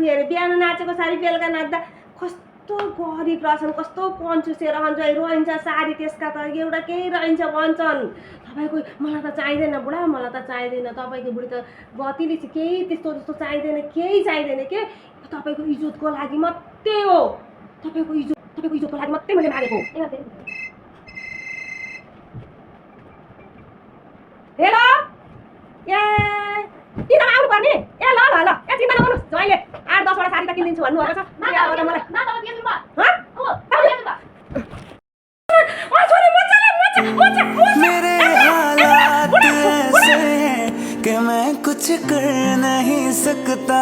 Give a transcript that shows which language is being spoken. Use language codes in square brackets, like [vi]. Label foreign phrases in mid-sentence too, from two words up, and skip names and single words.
[ne] अरे बिहान नाचेको साडी बेलुका नाच्दा कस्तो गरिब रहेछन् कस्तो कन्जुसे रहन्छ साडी त्यसका त एउटा केही रहन्छ भन्छन् तपाईँको मलाई त चाहिँदैन बुढा मलाई त चाहिँदैन तपाईँको बुढी त गतिले चाहिँ केही त्यस्तो चाहिँदैन केही चाहिँदैन के तपाईँको इज्जतको लागि मात्रै हो तपाईँको इज्जतको लागि मात्रै मैले मागेको हेलो ए तिमीलाई आउनु पर्ने ए ल ल ल ए चिन्ता नगर्नु जहिले 8-10 वटा साडी त किनिदिन्छु भन्नुभएको छ [hi] मेरे हालात ऐसे हैं कि मैं कुछ कर नहीं सकता।